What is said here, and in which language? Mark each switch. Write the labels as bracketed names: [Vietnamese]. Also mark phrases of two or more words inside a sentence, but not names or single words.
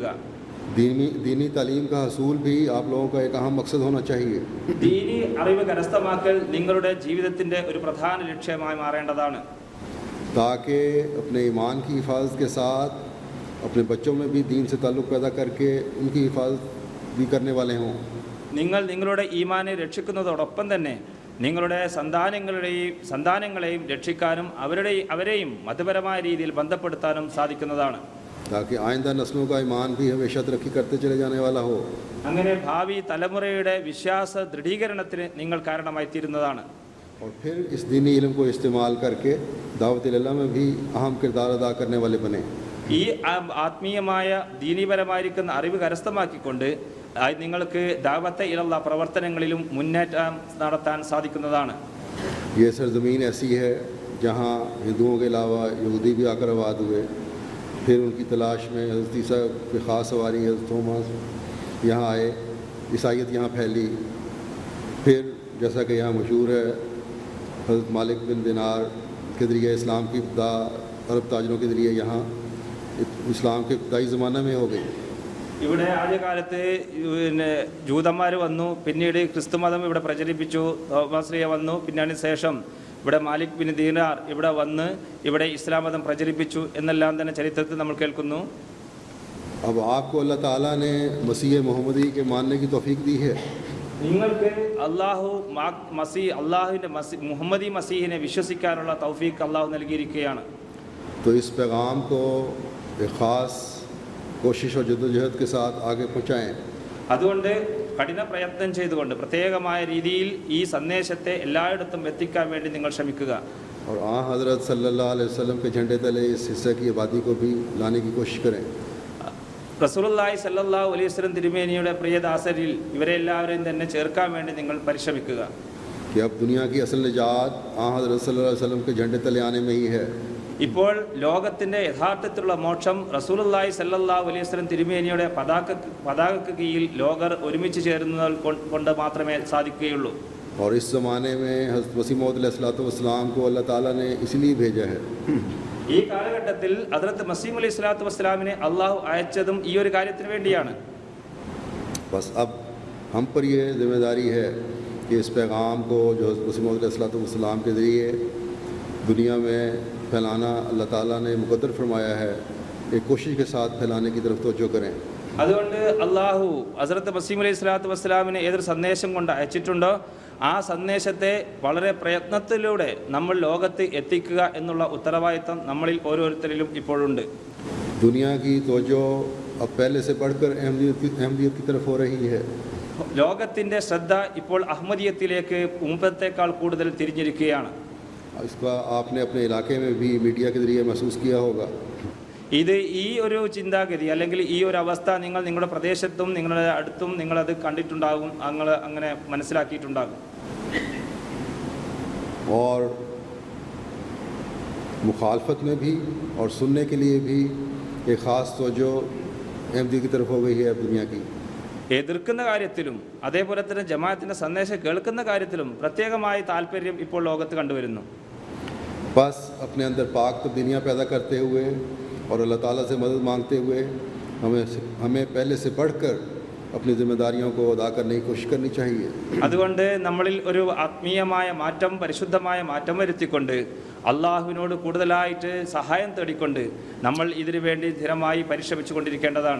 [Hindi] दीनी तालीम का हसूल भी आप लोगों का एक अहम मकसद होना चाहिए. [Malayalam] ദീനി അറിവ് കരസ്ഥമാക്കൽ നിങ്ങളുടെ ജീവിതത്തിന്റെ ഒരു പ്രധാന ലക്ഷ്യമായി മാറേണ്ടതാണ്. [Hindi] ताकि अपने ईमान की हिफाजत के साथ अपने बच्चों में भी दीन से ताल्लुक़ पैदा करके उनकी हिफाजत भी करने वाले हों. [Malayalam] നിങ്ങൾ നിങ്ങളുടെ ഈമാനെ രക്ഷിക്കുന്നതോടൊപ്പം തന്നെ നിങ്ങളുടെ സന്താനങ്ങളെയും രക്ഷിക്കാനും അവരെയും മതപരമായ രീതിയിൽ ബന്ധപ്പെടുത്താനും സാധിക്കുന്നതാണ്. [Hindi] ताकि आइंदा नस्लों का ईमान भी हमेशा तरक्की करते चले जाने वाला हो. [Malayalam] അങ്ങനെ ഭാവി തലമുറയുടെ വിശ്വാസ ദൃഢീകരണത്തിന് നിങ്ങൾ കാരണമായി തീരുന്നതാണ്. [Hindi] और फिर इस दीनी इल्म को इस्तेमाल करके [Arabic] دعوة إلى الله [Hindi] में भी अहम किरदार अदा करने वाले बने. [Malayalam] ഈ ആത്മീയമായ ദീനീപരമായിരിക്കുന്ന അറിവ് കരസ്ഥമാക്കിക്കൊണ്ട് നിങ്ങൾക്ക് [Arabic] دعوة إلى الله [Malayalam] പ്രവർത്തനങ്ങളിലും മുന്നേറ്റം നടത്താൻ സാധിക്കുന്നതാണ്. [Hindi] ये सरजमीन ऐसी है जहाँ हिंदुओं के अलावा यहूदी भी आकर आबाद हुए. फिर उनकी तलाश में हज़रत ईसा की ख़ास सवारी हज़रत थॉमस यहाँ आए, ईसाईयत यहाँ फैली. फिर जैसा कि यहाँ मशहूर है, हज़रत मालिक बिन दिनार के ज़रिए इस्लाम की इब्तिदा अरब ताजरों के ज़रिए यहाँ इस्लाम के इब्तिदाई ज़माने में हो गई. [Malayalam] ഇവിടെ ആദ്യകാലത്ത് ജൂതന്മാർ വന്നു, പിന്നീട് ക്രിസ്തുമതം ഇവിടെ പ്രചരിപ്പിച്ചു, തോമാശ്രീയ വന്നു, പിന്നെ അതിന് ശേഷം ഇവിടെ മാലിക് ബിൻ ദീനാർ ഇവിടെ വന്ന് ഇവിടെ ഇസ്ലാം മതം പ്രചരിപ്പിച്ചു എന്നെല്ലാം തന്നെ ചരിത്രത്തിൽ നമ്മൾ കേൾക്കുന്നു. [Hindi] अब आपको अल्लाह ताला ने मसीह मोहम्मदी के मानने की तौफीक दी है. [Malayalam] നിങ്ങൾക്ക് അള്ളാഹുവിൻ്റെ മുഹമ്മദി മസീഹിനെ വിശ്വസിക്കാനുള്ള തൗഫീഖ് അള്ളാഹു നൽകിയിരിക്കുകയാണ്. [Hindi] तो इस पैगाम को एक ख़ास कोशिश और जद्दोजहद के साथ आगे पहुँचाएँ. [Malayalam] അതുകൊണ്ട് കഠിന പ്രയത്നം ചെയ്തുകൊണ്ട് പ്രത്യേകമായ രീതിയിൽ ഈ സന്ദേശത്തെ എല്ലായിടത്തും എത്തിക്കാൻ വേണ്ടി നിങ്ങൾ ശ്രമിക്കുക. [Hindi] और हज़रत [Arabic] صلى الله عليه وسلم [Hindi] के झंडे तले इस हिस्से की आबादी को भी लाने की कोशिश करें. [Arabic] رسول الله صلى الله عليه وسلم [Malayalam] തിരുമേനിയുടെ പ്രിയദാസരിൽ ഇവരെ എല്ലാവരെയും തന്നെ ചേർക്കാൻ വേണ്ടി നിങ്ങൾ പരിശ്രമിക്കുക. [Hindi] कि अब दुनिया की असल निजात हज़रत [Arabic] صلى الله عليه وسلم [Hindi] के झंडे तले आने में ही है. [Malayalam] ഇപ്പോൾ ലോകത്തിന്റെ യഥാർത്ഥത്തിലുള്ള മോക്ഷം [Arabic] رسول الله صلى الله عليه وسلم [Malayalam] തിരുമേനിയുടെ പതാകക്ക് കീഴിൽ ലോകർ ഒരുമിച്ച് ചേരുന്നത് കൊണ്ട് മാത്രമേ സാധിക്കുകയുള്ളൂ. [Hindi] और इस ज़माने में हज़रत मसीह मौऊद अलैहिस्सलाम को अल्लाह ताला ने इसलिए भेजा है. [Malayalam] ഈ കാലഘട്ടത്തിൽ ഹദ്റത്ത് മസീഹ് [Arabic] عليه الصلاة والسلام [Malayalam] അള്ളാഹു അയച്ചതും ഈ ഒരു കാര്യത്തിന് വേണ്ടിയാണ്. [Hindi] बस अब हम पर यह जिम्मेदारी है कि इस पैगाम को जो हज़रत मसीह मौऊद अलैहिस्सलाम के ज़रिए दुनिया में फैलाना अल्लाह ताला ने मुक़द्दर फरमाया है, एक कोशिश के साथ फैलाने की तरफ तवज्जो करें. [Malayalam] അതുകൊണ്ട് അള്ളാഹു ഹസ്രത്ത് മസീഹ് [Arabic] عليه الصلاة والسلام [Malayalam] ഏതൊരു സന്ദേശം കൊണ്ട് അയച്ചിട്ടുണ്ടോ ആ സന്ദേശത്തെ വളരെ പ്രയത്നത്തിലൂടെ നമ്മൾ ലോകത്ത് എത്തിക്കുക എന്നുള്ള ഉത്തരവാദിത്തം നമ്മളിൽ ഓരോരുത്തരിലും ഇപ്പോഴുണ്ട്. [Hindi] दुनिया की तवज्जो अब पहले से बढ़कर अहमदियत की तरफ हो रही है. [Malayalam] ലോകത്തിൻ്റെ ശ്രദ്ധ ഇപ്പോൾ അഹമ്മദിയത്തിലേക്ക് മുമ്പത്തേക്കാൾ കൂടുതൽ തിരിഞ്ഞിരിക്കുകയാണ്. [Hindi] इसका आपने अपने इलाके में भी मीडिया के ज़रिए महसूस किया होगा. [Malayalam] ഇത് ഈ ഒരു ചിന്താഗതി അല്ലെങ്കിൽ ഈ ഒരു അവസ്ഥ നിങ്ങൾ നിങ്ങളുടെ പ്രദേശത്തും നിങ്ങളുടെ അടുത്തും നിങ്ങളത് കണ്ടിട്ടുണ്ടാകും, അങ്ങനെ മനസ്സിലാക്കിയിട്ടുണ്ടാകും. [Hindi] और मुखालफत में भी और सुनने के लिए भी एक ख़ास तवज्जो अहमदी की तरफ हो गई है दुनिया की. [Malayalam] എതിർക്കുന്ന കാര്യത്തിലും അതേപോലെ തന്നെ ജമാഅത്തിൻ്റെ സന്ദേശം കേൾക്കുന്ന കാര്യത്തിലും പ്രത്യേകമായ താല്പര്യം ഇപ്പോൾ ലോകത്ത് കണ്ടുവരുന്നു. [Hindi] बस अपने अंदर पाक तब्दीलियाँ पैदा करते हुए और अल्लाह ताला से मदद मांगते हुए हमें पहले से बढ़कर अपनी जिम्मेदारियों को अदा करने की कोशिश करनी चाहिए. [Malayalam] അതുകൊണ്ട് നമ്മളിൽ ഒരു ആത്മീയമായ മാറ്റം, പരിശുദ്ധമായ മാറ്റം വരുത്തിക്കൊണ്ട് അള്ളാഹുവിനോട് കൂടുതലായിട്ട് സഹായം തേടിക്കൊണ്ട് നമ്മൾ ഇതിനു വേണ്ടി സ്ഥിരമായി പരിശ്രമിച്ചു കൊണ്ടിരിക്കേണ്ടതാണ്.